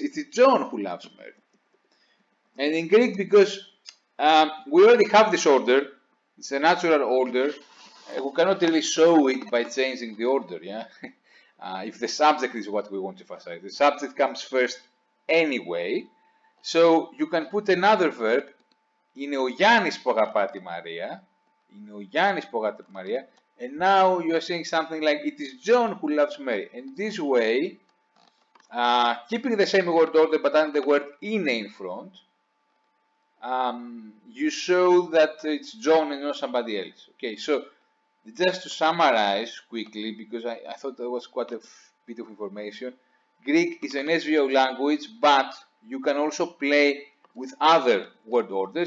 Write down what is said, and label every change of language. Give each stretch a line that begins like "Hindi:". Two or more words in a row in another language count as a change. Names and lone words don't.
English: It is John who loves Mary. And in Greek, because we already have this order, it's a natural order, we cannot really show it by changing the order, yeah? If the subject is what we want to emphasize. The subject comes first anyway, so you can put another verb,
Greek: είναι ο Γιάννης που αγαπά τη Μαρία, είναι ο Γιάννης που αγαπά τη Μαρία,
English: and now you are saying something like, it is John who loves Mary. And this way, keeping the same word order but adding the word είναι in front, you show that it's John and not somebody else. Okay, so just to summarize quickly, because I thought that was quite a bit of information, Greek is an SVO language, but you can also play with other word orders.